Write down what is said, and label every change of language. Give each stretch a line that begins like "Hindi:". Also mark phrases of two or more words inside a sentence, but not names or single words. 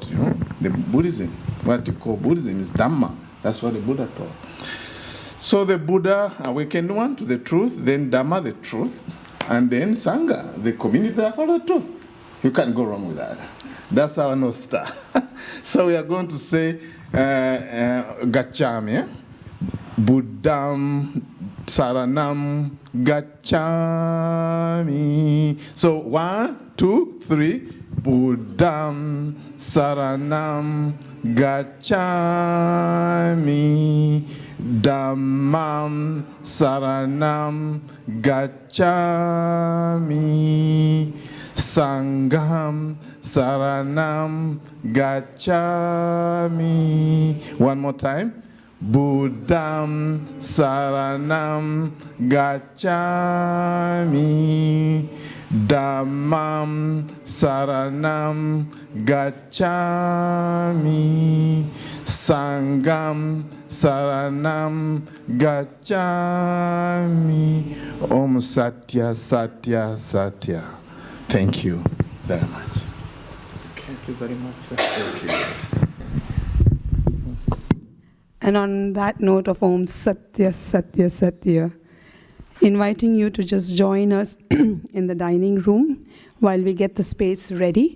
English: The Buddhism, what you call Buddhism is Dhamma. That's what the Buddha taught. So the Buddha awakened one to the truth, then Dhamma, the truth, and then Sangha, the community that follow the truth. You can't go wrong with that. That's our North Star. So we are going to say
Pali: Gacchami, Buddham Saranam Gacchami.
English: So 1, 2, 3.
Pali: Buddham Saranam Gacchami. Dhammam Saranam Gacchami. Sangham Saranam Gacchami.
English: One more time.
Pali: Buddham Saranam Gacchami. Dhammam Saranam Gacchami. Sangham Saranam Gacchami.
Sanskrit: ॐ सत्य सत्य सत्य.
English: Thank you very much. Thank you very much, sir. Thank you. And on that note of
Sanskrit: ॐ सत्य सत्य सत्य,
English: inviting you to just join us in the dining room while we get the space ready.